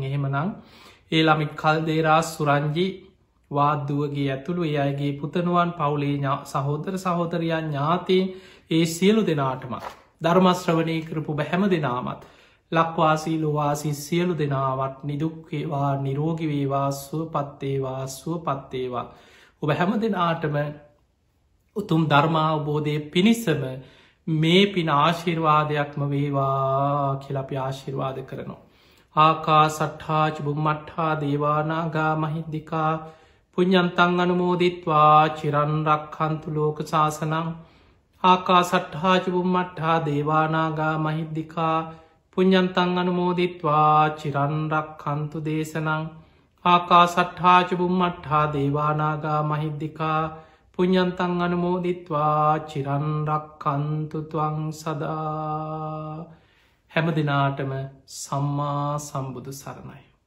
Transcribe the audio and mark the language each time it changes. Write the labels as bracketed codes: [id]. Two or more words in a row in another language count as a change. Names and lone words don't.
[si] එහෙමනං ඒ ළමිත් කල්දේරා සුරංජි වාද්දුවගේ ඇතුළු ඒ අයගේ පුතනුවන් පවුලේ සහෝදර සහෝදරයන් ඥාතීන් ඒ සියලු දෙනාටම ධර්මශ්‍රවනය කරපු බැහැම දෙනාමත් ලක්වාසී ලොවාසි සියලු දෙනාවත් නිදුක්වේවා නිරෝගිවේවා සුවපත්තේවා සුවපත්තේවා ඔබ හැම දෙනාටම උතුම් ධර්මාවබෝධය පිණිසම මේ පින ආශිර්වාදයක්ම වේවා කියලපි ආශිර්වාද කරනවා. [pi] ආකා සට්හාච බුම්මට්හා දේවානාගා මහිද්දිකා පුඤ්ඤන්තං අනුමෝදිත්වා චිරන්රක්ඛන්තු ලෝක සාසනං ආකා සට්හාච බුම්මට්හා දේවානාගා මහිද්දිකා පුඤ්ඤන්තං අනුමෝදිත්වා චිරන්රක්ඛන්තු දේශනං ආකා සට්හාච බුම්මට්හා දේවානාගා මහිද්දිකා පුඤ්ඤන්තං අනුමෝදිත්වා චිරන්රක්ඛන්තු ත්වං සදා. [si] හැම දිනාටම සම්මා සම්බුදු සරණයි.